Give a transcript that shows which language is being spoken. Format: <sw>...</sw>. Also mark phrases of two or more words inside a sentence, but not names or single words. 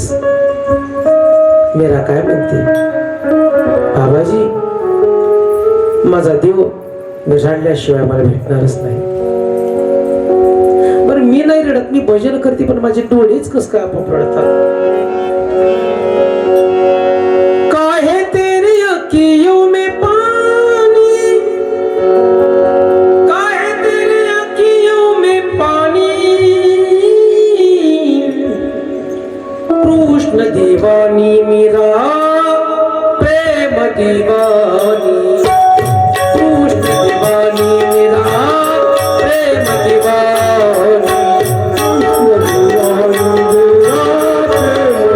<mr>मीरा काय म्हणते? बाबाजी, माझा देव रडल्याशिवाय मला भेटणारच नाही. बरं, मी नाही रडत, मी भजन करते, पण माझे डोळेच कस काय आपोआप रडतात?</mr> <hi>काहे तेरी अखियों में पानी, काहे तेरी अखियों में पानी, कृष्ण दीवानी मीरा प्रेम दीवानी, कृष्ण दीवानी मीरा प्रेम दीवानी,</hi>